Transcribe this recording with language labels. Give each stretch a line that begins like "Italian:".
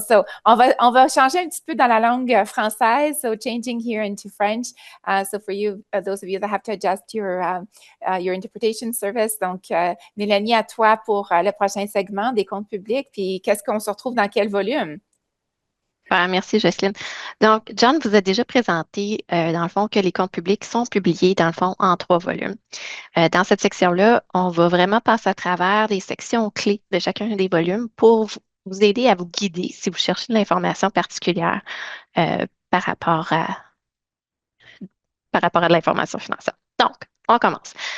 French: So, on va changer un petit peu dans la langue française.
English: So, changing here into French. So, for you, those of you that have to adjust your interpretation service.
French: Donc, Mélanie, à toi pour le prochain segment des comptes publics. Puis, qu'est-ce qu'on se retrouve dans quel volume? Merci, Jocelyne. Donc, John vous a déjà présenté, dans le fond, que les comptes publics sont publiés, dans le fond, en 3 volumes. Dans cette section-là, on va vraiment passer à travers des sections clés de chacun des volumes pour vous aider à vous guider si vous cherchez de l'information particulière par rapport à l'information financière. Donc, on commence.